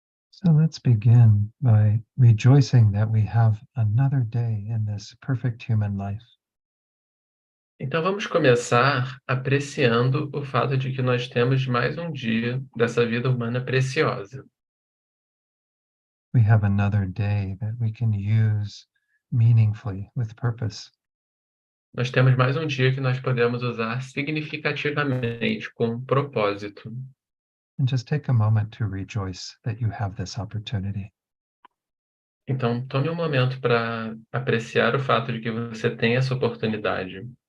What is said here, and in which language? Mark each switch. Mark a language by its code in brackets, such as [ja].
[en] So let's begin by rejoicing that we have another day in this perfect human life. [pt] Então, vamos começar apreciando o fato de que nós temos mais um dia dessa vida humana preciosa. [en] We have another day that we can use meaningfully with purpose. [pt] Nós temos mais um dia que nós podemos usar significativamente, com propósito. [en] And just take a moment to rejoice that you have this opportunity. [pt] Então, tome um momento para apreciar o fato de que você tem essa oportunidade.